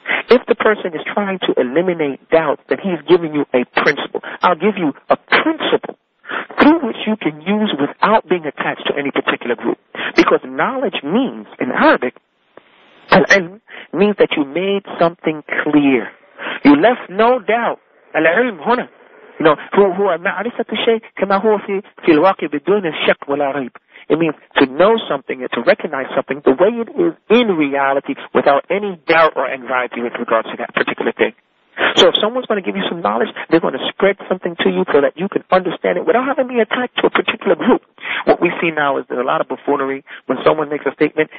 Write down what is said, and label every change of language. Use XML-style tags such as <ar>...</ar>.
<en>If the person is trying to eliminate doubts, then he's giving you a principle. I'll give you a principle through which you can use without being attached to any particular group. Because knowledge means, in Arabic, al-ilm means that you made something clear. You left no doubt. Al-ilm huna.</en> <ar>هو معرفة الشيء كما هو في الواقع بدون الشك ولا ريب.</ar> <en>It means to know something and to recognize something the way it is in reality without any doubt or anxiety with regards to that particular thing. So if someone's going to give you some knowledge, they're going to spread something to you so that you can understand it without having to be attached to a particular group. What we see now is there's a lot of buffoonery when someone makes a statement.</en>